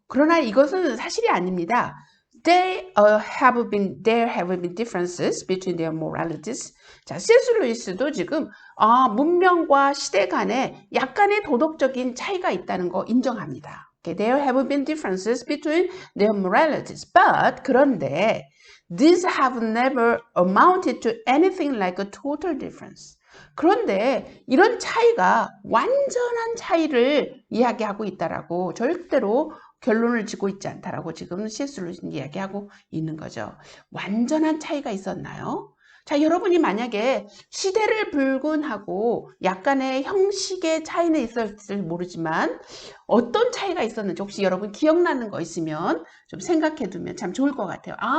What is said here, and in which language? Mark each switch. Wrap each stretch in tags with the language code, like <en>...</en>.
<ko>그러나 이것은 사실이 아닙니다.</ko> <en>There have been differences between their moralities.</en> <ko>자, C.S. 루이스도 지금 문명과 시대 간에 약간의 도덕적인 차이가 있다는 거 인정합니다.</ko> <en>Okay, there have been differences between their moralities. But</en> <ko>그런데</ko> <en>these have never amounted to anything like a total difference.</en> <ko>그런데 이런 차이가 완전한 차이를 이야기하고 있다라고 절대로 결론을 짓고 있지 않다라고 지금 C.S. 루이스는 이야기하고 있는 거죠. 완전한 차이가 있었나요? 자, 여러분이 만약에 시대를 불문하고 약간의 형식의 차이는 있었을지 모르지만 어떤 차이가 있었는지 혹시 여러분 기억나는 거 있으면 좀 생각해 두면 참 좋을 것 같아요.</ko>